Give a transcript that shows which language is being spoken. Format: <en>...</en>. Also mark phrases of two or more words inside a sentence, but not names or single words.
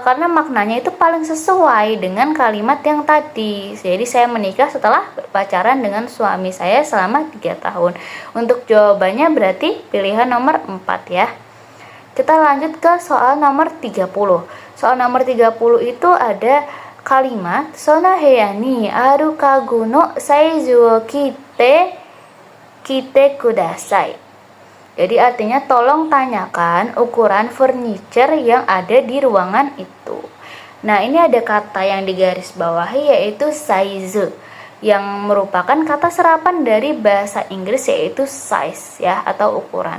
<id>Karena maknanya itu paling sesuai dengan kalimat yang tadi. Jadi saya menikah setelah berpacaran dengan suami saya selama 3 tahun. Untuk jawabannya berarti pilihan nomor 4 ya. Kita lanjut ke soal nomor 30. Soal nomor 30 itu ada kalimat</id> <ja>その部屋にある家具のサイズを聞いてください.</ja> <id>Jadi artinya tolong tanyakan ukuran furniture yang ada di ruangan itu. Nah, ini ada kata yang digarisbawahi yaitu size, yang merupakan kata serapan dari bahasa Inggris yaitu size ya, atau ukuran.</id>